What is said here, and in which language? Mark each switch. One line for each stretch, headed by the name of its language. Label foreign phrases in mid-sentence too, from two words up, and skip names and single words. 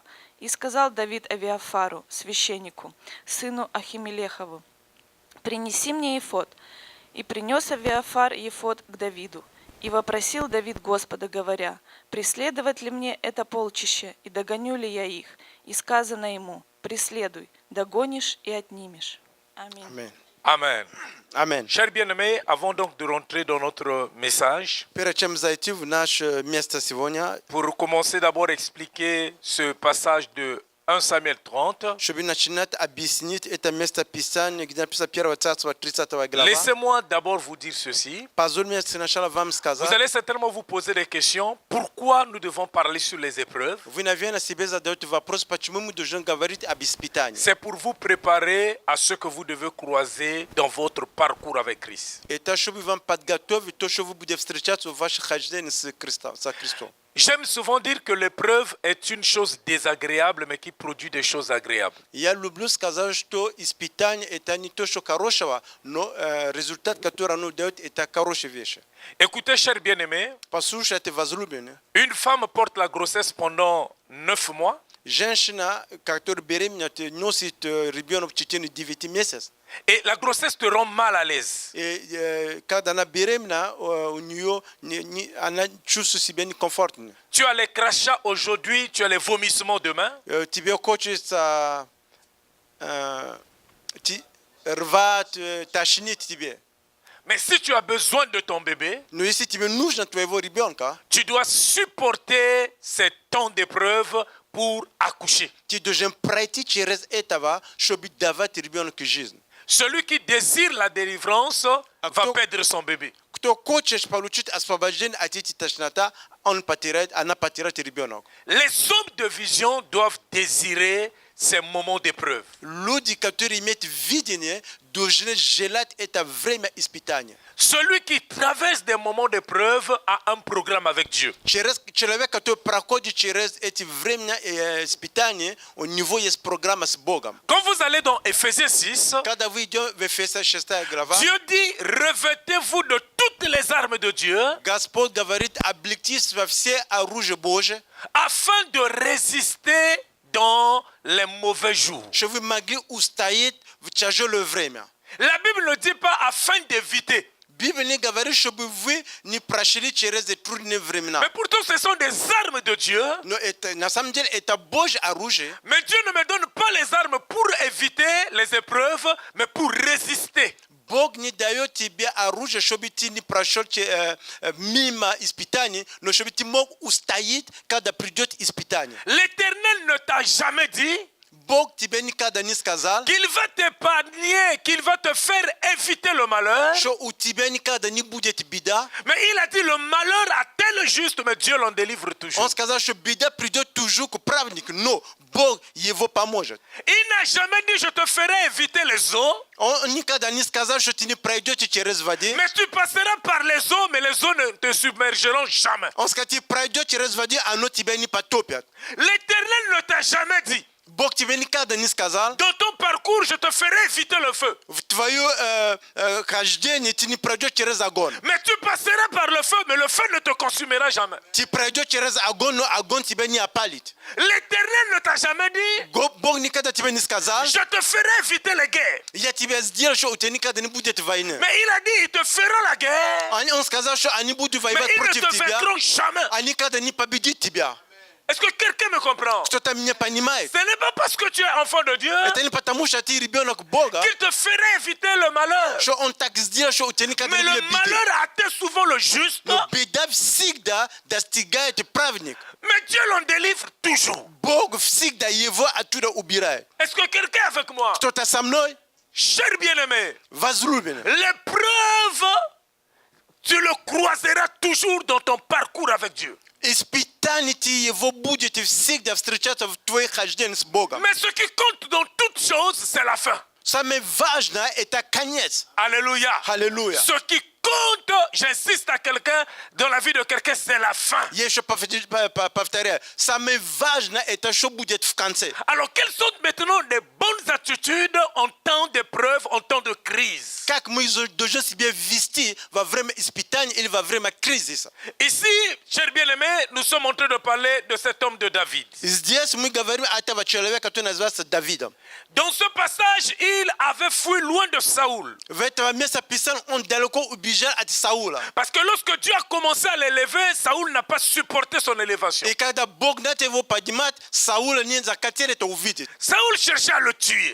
Russian: И сказал Давид Авиафару, священнику, сыну Ахимелехову: «Принеси мне эфод». И принес Авиафар эфод к Давиду. И вопросил Давид Господа, говоря: «Преследовать ли мне это полчище, и догоню ли я их?» И сказано ему: «Преследуй, догонишь и отнимешь». Аминь.
French: Amen. Amen. Amen. Chers bien-aimés, avant donc de rentrer dans notre message,
Russian: Перед зайти в наше место сегодня,
French: pour commencer d'abord à expliquer ce passage de 1 Samuel 30,
Russian: чтобы начинать объяснить это место Писания, где написано 1 Царство 30 глава.
French: laissez-moi d'abord vous dire ceci.
Russian: Позволь мне сначала вам
French: Vous
Russian: сказать.
French: allez certainement vous poser des questions. Pourquoi nous devons parler sur les épreuves?
Russian: Вы, наверное, себе задаете вопрос, почему мы должны говорить об испытании.
French: C'est pour vous préparer à ce que vous devez croiser dans votre parcours avec Christ.
Russian: Это чтобы вам подготовить то, что вы будете встречаться в вашем хождении с Христом.
French: J'aime souvent dire que l'épreuve est une chose désagréable, mais qui produit des choses agréables.
Russian: Я люблю сказать, что испытание это не то, что хорошего, но результат, который оно дает, это хорошая вещь.
French: Écoutez, chers bien-aimés,
Russian: Послушайте, возлюбленные,
French: une femme porte la grossesse pendant 9 mois.
Russian: женщина, которая беременна, носит ребенок в течение 9 месяцев.
French: Et la grossesse te rend mal à l'aise.
Russian: И когда она беременна, у нее она чувствует себя некомфортно.
French: Tu as les crachats aujourd'hui, tu as les vomissements demain.
Russian: Тебе хочется рвать, тошнить тебе.
French: Mais si tu as besoin de ton bébé,
Russian: Но если тебе нужно твоего ребенка,
French: tu dois supporter ces temps d'épreuve pour accoucher.
Russian: ты должен пройти через этого, чтобы давать ребенку жизнь.
French: Celui qui désire la délivrance va
Russian: кто-
French: perdre son bébé.
Russian: Кто хочет получить освобождение от этих тошнота, она потеряет ребенок.
French: Les hommes de vision doivent désirer ces moments d'épreuve.
Russian: Люди, которые имеют видение, должны желать это время испытания.
French: Celui qui traverse des moments d'épreuve a un programme avec Dieu.
Russian: Человек, который проходит через эти времена испытания, у него есть программа с Богом.
French: Quand vous allez dans Éphésiens 6,
Russian: Когда вы идете в Ефеса 6 глава,
French: Dieu dit revêtez-vous de toutes les armes de Dieu
Russian: Господь говорит, облегтись во все оружие Божие,
French: afin de résister dans les mauvais jours.
Russian: чтобы вы могли устоять в тяжелое время.
French: La Bible ne dit pas afin d'éviter.
Russian: Библия не говорит, чтобы вы не прошли через эти трудные времена.
French: Mais pourtant, ce sont des armes de Dieu.
Russian: Но это, на самом деле, это Божье оружие.
French: Mais Dieu ne me donne pas les armes pour éviter les épreuves, mais pour résister.
Russian: Бог не дает тебе оружие, чтобы ты не прошел мимо испытаний, но чтобы ты мог устоять, когда придет испытание.
French: L'Éternel ne t'a jamais dit
Russian: Бог тебе никогда не сказал,
French: qu'il va t'épargner, qu'il va te faire éviter le malheur.
Russian: что у тебя никогда не будет беда.
French: Mais il a dit le malheur atteint le juste, mais Dieu l'en délivre toujours.
Russian: Он сказал, что беда придет toujours к праведнику, но Бог его поможет.
French: Il n'a jamais dit je te ferai éviter les eaux,
Russian: Он никогда не сказал, что ты не пройдете через воду.
French: mais tu passeras par les eaux, mais les eaux ne te submergeront jamais.
Russian: Он сказал, ты пройдешь через воду, оно тебя не потопит.
French: L'Éternel ne t'a jamais dit
Russian: Бог тебе никогда не сказал,
French: dans ton parcours je te ferai éviter le feu,
Russian: в твое хождение ты не пройдешь через огонь.
French: mais tu passeras par le feu, mais le feu ne te consumera jamais.
Russian: Ты пройдешь через огонь, но огонь тебя не опалит.
French: L'Éternel ne t'a jamais dit
Russian: Бог никогда тебе не сказал,
French: je te ferai éviter les guerres,
Russian: я тебя сделал, что у тебя никогда не будет войны.
French: mais il a dit ils te feront la guerre,
Russian: Он сказал, что они будут
French: mais
Russian: воевать
French: ils ne
Russian: против
French: te
Russian: тебя,
French: vaincront jamais.
Russian: они никогда не победят тебя.
French: Est-ce que quelqu'un me comprend?
Russian: Кто-то меня понимает.
French: Ce n'est pas parce que tu es enfant de Dieu
Russian: Это не потому, что ты ребенок Бога,
French: qu'il te ferait éviter le malheur.
Russian: что он так сделал, что у тебя никогда
French: Mais
Russian: не
French: le
Russian: будет беды.
French: malheur atteint souvent le juste,
Russian: Но беда всегда достигает праведник.
French: mais Dieu l'en délivre toujours.
Russian: Бог всегда его оттуда убирает.
French: Est-ce que quelqu'un est avec moi?
Russian: Кто-то со мной?
French: Cher bien-aimé,
Russian: Возлюбленный.
French: l'épreuve, tu le croiseras toujours dans ton parcours avec Dieu.
Russian: Испытаний его будет всегда встречаться в твоей хождении с Богом.
French: Mais ce qui compte dans toutes choses, c'est la fin.
Russian: Самое важное – это конец.
French: Alléluia. Alléluia. Ce qui compte, j'insiste à quelqu'un, dans la vie de quelqu'un, c'est la fin.
Russian: Я еще повторяю. Самое важное – это что будет в конце.
French: Alors, quelles sont maintenant les bonnes attitudes en temps d'épreuve, en temps de crise?
Russian: Как мы должны себя вести во время испытаний или во время кризиса.
French: Ici, chers bien-aimés, nous sommes en train de parler de cet homme de David.
Russian: Здесь мы говорим о этого человека, который называется Давидом.
French: Dans ce passage, il avait fui loin de Saoul.
Russian: В этом месте Писания он далеко убежал от Саула.
French: Parce que lorsque Dieu a commencé à l'élever, Saoul n'a pas supporté son élévation.
Russian: И когда Бог начал его поднимать, Саула не захотел это увидеть.
French: Saoul cherchait à le tuer.